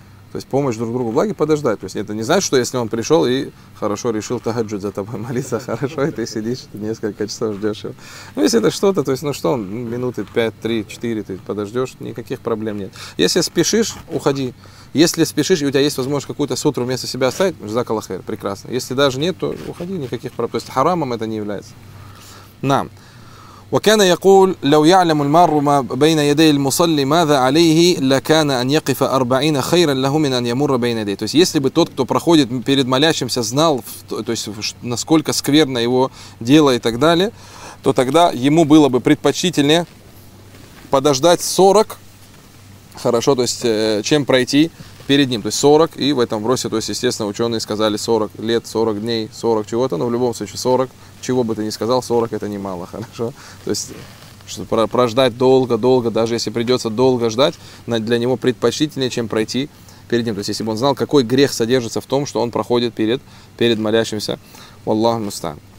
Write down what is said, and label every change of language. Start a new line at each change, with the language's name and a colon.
Russian: То есть помощь друг другу в благе подождать. То есть это не значит, что если он пришел и хорошо решил тахаджуд за тобой молиться, хорошо, и ты сидишь, ты несколько часов ждешь его. Ну, если это что-то, то есть, ну что, минуты 5, 3, 4, ты подождешь, никаких проблем нет. Если спешишь, уходи. Если спешишь, и у тебя есть возможность какую-то сутру вместо себя оставить, жзак Аллах хайр, прекрасно. Если даже нет, то уходи, никаких проблем. То есть харамом это не является. Нам.
Arabic: وكان يقول لو يعلم المار ما بين يدي المصلي ماذا عليه لكان أن يقف أربعين خيرا له من أن يمر بين يديه.
Russian: То есть если бы тот, кто проходит перед молящимся, знал, то есть насколько скверно его дело и так далее, то тогда ему было бы предпочтительнее подождать 40, хорошо, то есть чем пройти перед ним, то есть 40, и в этом вопросе, то есть, естественно, ученые сказали 40 лет, 40 дней, 40 чего-то, но в любом случае 40, чего бы ты ни сказал, 40 это немало, хорошо, то есть, что прождать долго-долго, даже если придется долго ждать, для него предпочтительнее, чем пройти перед ним, то есть, если бы он знал, какой грех содержится в том, что он проходит перед молящимся, Аллаху мустан.